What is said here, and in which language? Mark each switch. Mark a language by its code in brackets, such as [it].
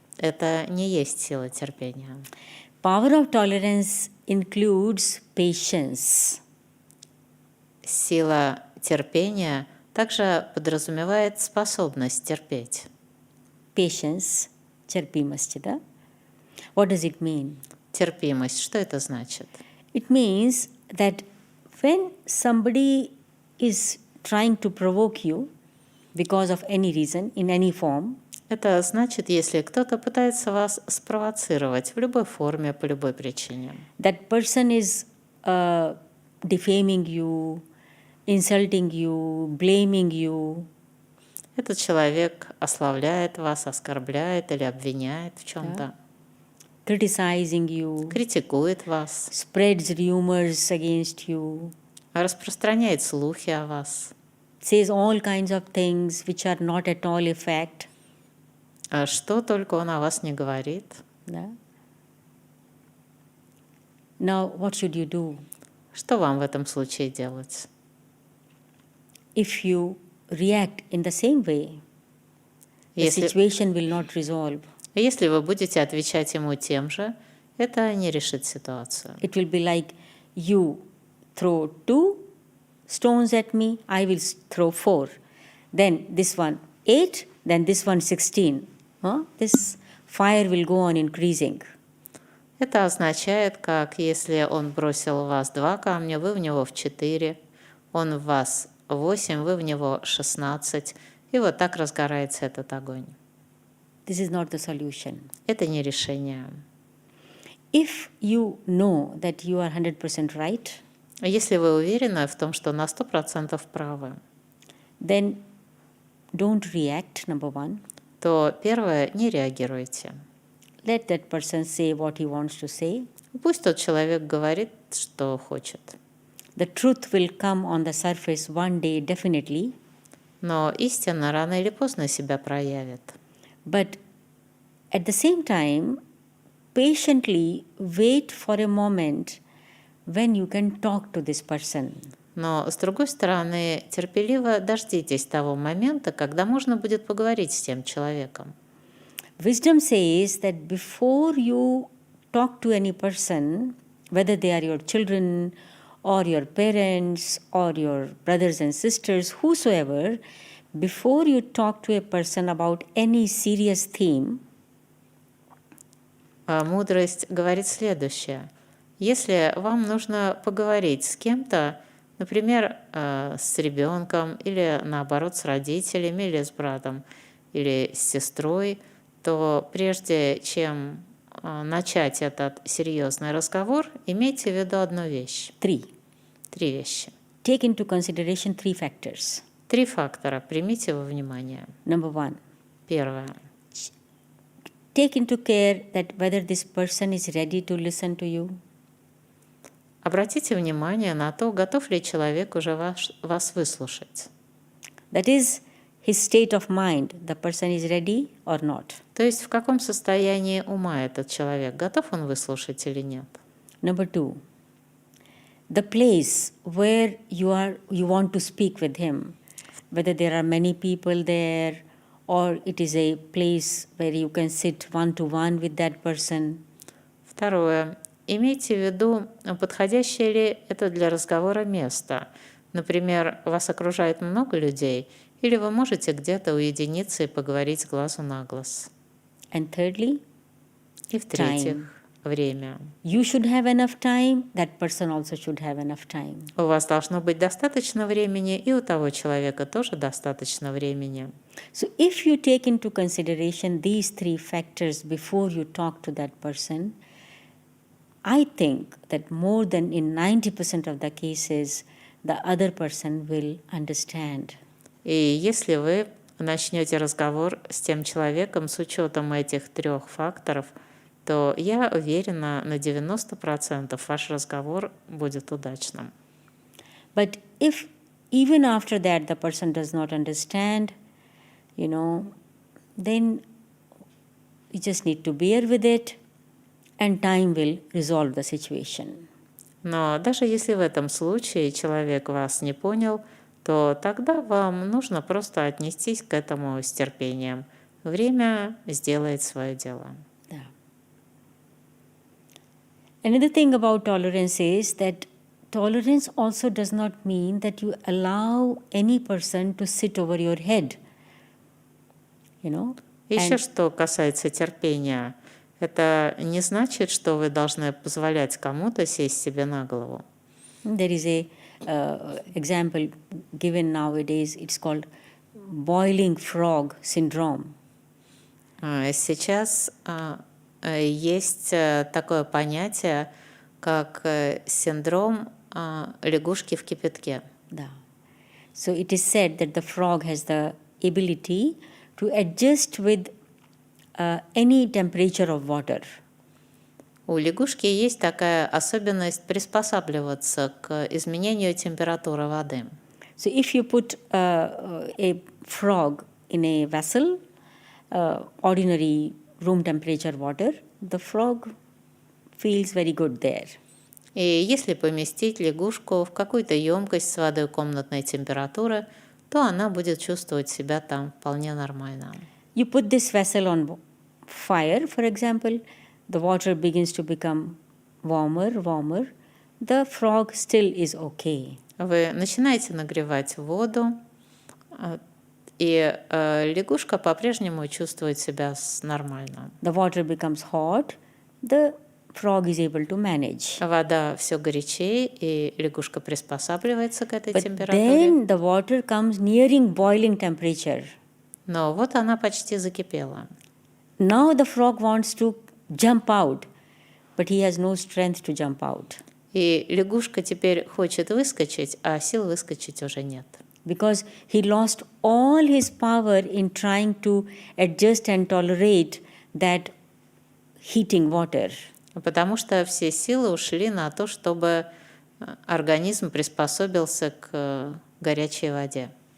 [ru] Это не есть сила терпения. [en] Power of tolerance includes patience. [ru] Сила терпения также подразумевает способность терпеть. Patience, терпимость, да? [en] What does it mean? [ru] Терпимость, что это значит? [en] It means that when somebody is trying to provoke you because of any reason, in any form, [ru] Это значит, если кто-то пытается вас спровоцировать в любой форме, по любой причине. [en] that person is defaming you, insulting you, blaming you, [ru] Этот человек ославляет вас, оскорбляет или обвиняет в чем-то, [en] criticizing you, [ru] критикует вас, [en] spreads rumors against you, [ru] распространяет слухи о вас, [en] says all kinds of things which are not at all a fact. [ru] А что только он о вас не говорит. Да? [en] Now, what should you do? [ru] Что вам в этом случае делать? [en] If you react in the same way, the [ru] Если, [en] situation will not resolve. [ru] если вы будете отвечать ему тем же, это не решит ситуацию. [en] It will be like you throw 2 stones at me, I will throw 4. Then this one 8, then this one 16. This fire will go on increasing. [ru] Это означает, как если он бросил в вас 2 камня, вы в него в 4, он в вас 8, вы в него 16, и вот так разгорается этот огонь. [en] This is not the solution. [ru] Это не решение. [en] If you know that you are 100% right, [ru] Если вы уверены в том, что на 100% правы, [en] then don't react, number one. [ru] то первое, не реагируйте. [en] Let that person say what he wants to say. [ru] Пусть тот человек говорит, что хочет. [en] The truth will come on the surface one day, definitely. [ru] Но истина рано или поздно себя проявит. [en] But at the same time, patiently wait for a moment when you can talk to this person. [ru] Но, с другой стороны, терпеливо дождитесь того момента, когда можно будет поговорить с тем человеком. [en] Wisdom says that before you talk to any person, whether they are your children or your parents or your brothers and sisters, whosoever, before you talk to a person about any serious theme, [ru] Мудрость говорит следующее. Если вам нужно поговорить с кем-то Например, с ребенком, или наоборот с родителями, или с братом, или с сестрой, то прежде чем начать этот серьезный разговор, имейте в виду одну вещь. Три вещи. [en] Take into consideration 3 factors. [ru] 3 фактора. Примите во внимание. [en] Number 1. [ru] Первое. [en] Take into care that whether this person is ready to listen to you. [ru] Обратите внимание на то, готов ли человек уже вас выслушать. [en] That is his state of mind. The person is ready or not. [ru] То есть в каком состоянии ума этот человек, готов он выслушать или нет. [en] Number 2. The place where you want to speak with him, whether there are many people there or it is a place where you can sit one-to-one with that person. [ru] Второе. Имейте в виду, подходящее ли это для разговора место. Например, вас окружает много людей, или вы можете где-то уединиться и поговорить с глазу на глаз. [en] And thirdly, [ru] и в-третьих, время. [en] You should have enough time, that person also should have enough time. [ru] У вас должно быть достаточно времени, и у того человека тоже достаточно времени. [en] So if you take into consideration these 3 factors before you talk to that person, I think that more than in 90% of the cases, the other person will understand. [ru] И если вы начнете разговор с тем человеком с учетом этих 3 факторов, то я уверена, на 90% ваш разговор будет удачным. [en] But if even after that the person does not understand, then you just need to bear with it and time will resolve the situation. [ru] Но даже если в этом случае человек вас не понял, то тогда вам нужно просто отнестись к этому с терпением. Время сделает свое дело. [en] Yeah. Another thing about tolerance is that tolerance also does not mean that you allow any person to sit over your head. [ru] Еще что касается терпения, это не значит, что вы должны позволять кому-то сесть себе на голову. [en] There is a example given nowadays, it's called boiling frog syndrome. [ru] Сейчас есть такое понятие, как синдром лягушки в кипятке. Да. [en] So it is said that the frog has the ability to adjust with any temperature of water. [ru] У лягушки есть такая особенность приспосабливаться к изменению температуры воды. [en] So if you put a frog in a vessel, ordinary room temperature water, the frog feels very good there. [ru] И если поместить лягушку в какую-то емкость с водой комнатной температуры, то она будет чувствовать себя там вполне нормально. [en] You put this vessel on fire, for example, the water begins to become warmer. The frog still is okay. [ru] Вы начинаете нагревать воду, и лягушка по-прежнему чувствует себя нормально. [en] The water becomes hot, the frog is able to manage. [ru] Вода все горячее, и лягушка приспосабливается к этой [en] But [ru] температуре. [en] then the water comes nearing boiling temperature. [ru] Но вот она почти закипела. [en] Now the frog wants to jump out, but he has no strength to jump out. [ru] И лягушка теперь хочет выскочить, а сил выскочить уже нет. [en] Because he lost all his power in trying to adjust and tolerate that heating water. [ru] Потому что все силы ушли на то, чтобы организм приспособился к горячей воде.